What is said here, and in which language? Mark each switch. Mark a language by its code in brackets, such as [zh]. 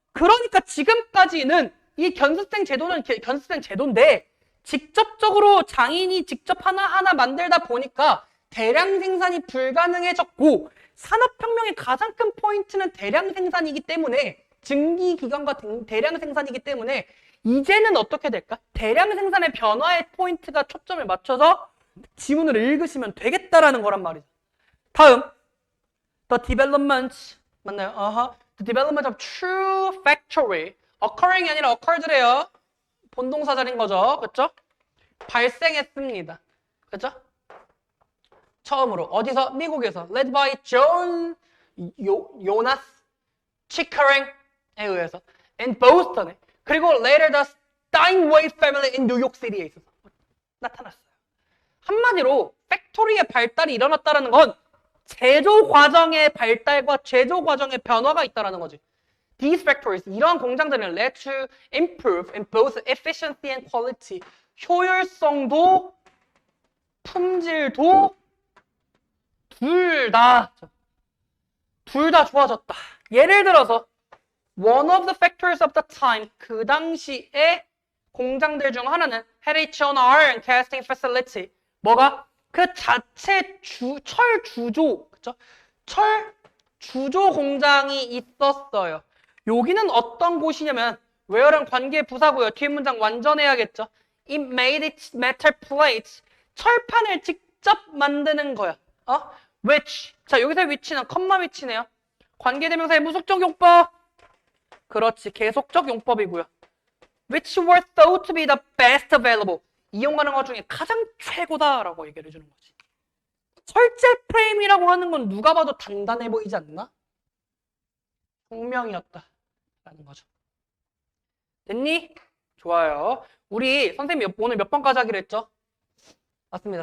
[ko] 그러니까 지금까지는 이 견습생 제도는 견습생 제도인데 직접적으로 장인이 직접 하나하나 만들다 보니까 대량 생산이 불가능해졌고 산업혁명의 가장 큰 포인트는 대량 생산이기 때문에 증기기관과 대량 생산이기 때문에 이제는 어떻게 될까? 대량 생산의 변화의 포인트가 초점을 맞춰서 지문을 읽으시면 되겠다라는 거란 말이죠. 다음, [en] the development [ko] 맞나요? [en] The development of true factory occurring이 아니라 occurred래요. [ko] 본동사절인 거죠, 그렇죠? 발생했습니다, 그렇죠? 처음으로 어디서? 미국에서 [en] led by John [ko] 요나스 치커링에 의해서 in 보스턴에 그리고 [en] later the Steinway family in New York City [ko] 에 있어서 나타났어요. 한마디로 팩토리의 발달이 일어났다는 건 제조 과정의 발달과 제조 과정의 변화가 있다는 거지. [en] These factories, [ko] 이러한 공장들은 [en] led to improve in both efficiency and quality. [ko] 효율성도 품질도 둘 다 좋아졌다. [en] 예를 들어서 one of the factories of the time, [ko] 그 당시의 공장들 중 하나는 [en] had its own iron casting facility. [ko] 뭐가? 그 자체 철 주조, 그쵸? 철 주조 공장이 있었어요. 여기는 어떤 곳이냐면 where는 관계 부사고요. 뒤에 문장 완전해야겠죠. [en] It made its metal plates. [ko] 철판을 직접 만드는 거야. which. 자, 여기서 which는 컴마 which네요. 관계대명사의 무속적 용법. 그렇지, 계속적 용법이고요. [en] Which were thought to be the best available. [ko] 이용 가능한 것 중에 가장 최고다라고 얘기를 해주는 거지. 철제 프레임이라고 하는 건 누가 봐도 단단해 보이지 않나? 혁명이었다라는 거죠. 됐니? 좋아요. 우리 선생님 오늘 몇 번까지 하기로 했죠? 맞습니다.